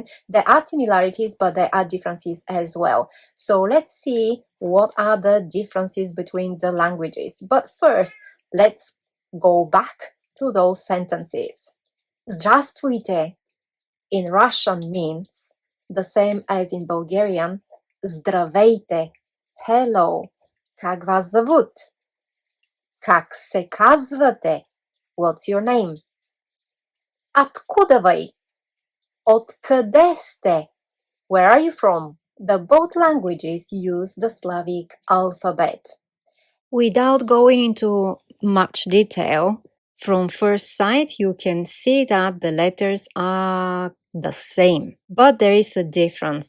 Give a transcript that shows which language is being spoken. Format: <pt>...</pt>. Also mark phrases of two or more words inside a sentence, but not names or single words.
<en>There are similarities, but there are differences as well. So let's see what are the differences between the languages. But first, let's go back to those sentences. Здравствуйте in Russian means the same as in Bulgarian здравейте,</en> <ru>hello, как вас зовут?</ru> <bg>Как се казвате?</bg> <en>What's your name?</en> <ru>Откуда вы?</ru> <bg>Откъде сте?</bg> <en>Where are you from? The both languages use the Slavic alphabet. Without going into much detail, from first sight you can see that the letters are the same, but there is a difference.</en>